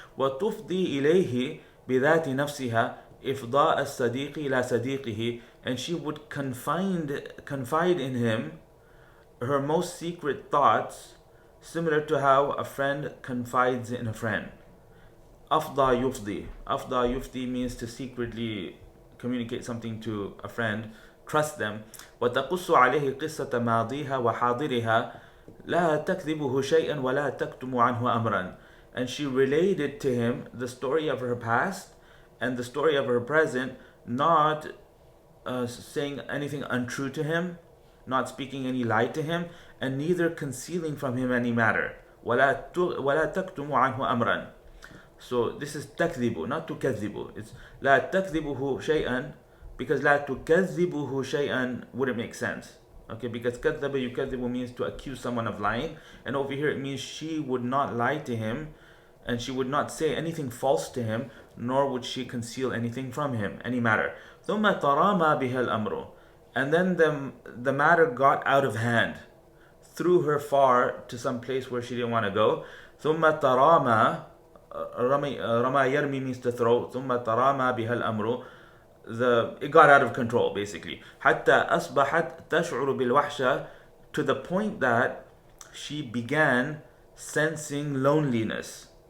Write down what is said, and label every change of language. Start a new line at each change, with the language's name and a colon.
Arabic: وتفضي إليه بذات نفسها إفضاء الصديق إلى صديقه,
English: and she would confide in him her most secret thoughts, similar to how a friend confides in a friend.
Arabic: أفضى يفضي.
English: أفضى يفضي means to secretly communicate something to a friend, trust them.
Arabic: وتقص عليه قصة ماضيها وحاضرها لا تكذبه شيئا ولا تكتم عنه أمرا.
English: And she related to him the story of her past and the story of her present, not saying anything untrue to him, not speaking any lie to him, and neither concealing from him any matter.
Arabic: ولا تكتم عنه أمرا.
English: So this is تكذب, not تكذب. It's لا تكذبه شيئا, because لا تكذبه شيئا wouldn't make sense. Okay, because كذب يكذب means to accuse someone of lying, and over here it means she would not lie to him, and she would not say anything false to him, nor would she conceal anything from him, any matter.
Arabic: ثم ترامى بها الأمر.
English: And then the matter got out of hand, threw her far to some place where she didn't want to go.
Arabic: ثم ترامى, رمى يرمي
English: means to throw.
Arabic: ثم ترامى بها الأمر.
English: It got out of control, basically.
Arabic: حتى أصبحت تشعر بالوحشة,
English: to the point that she began sensing loneliness.